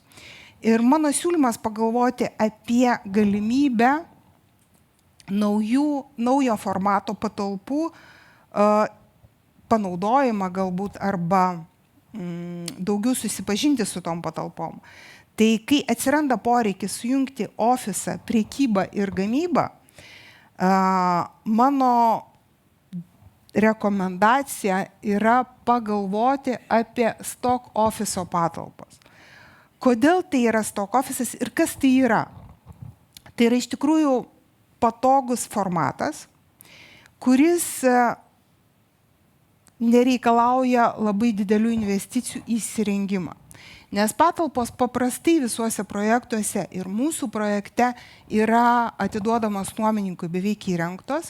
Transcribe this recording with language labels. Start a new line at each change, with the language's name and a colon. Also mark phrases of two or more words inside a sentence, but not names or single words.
Lithuanian: Ir mano siūlymas pagalvoti apie galimybę naujo formato patalpų panaudojimą galbūt arba daugiau susipažinti su tom patalpom. Tai kai atsiranda poreikis sujungti ofisą, prekybą ir gamybą, Mano rekomendacija yra pagalvoti apie
English: stock office
Lithuanian: patalpas. Kodėl tai yra
English: stock office
Lithuanian: ir kas tai yra? Tai yra iš tikrųjų patogus formatas, kuris nereikalauja labai didelių investicijų į įsirengimą. Nes patalpos paprastai visuose projektuose ir mūsų projekte yra atiduodamos nuomininkui beveik įrengtos.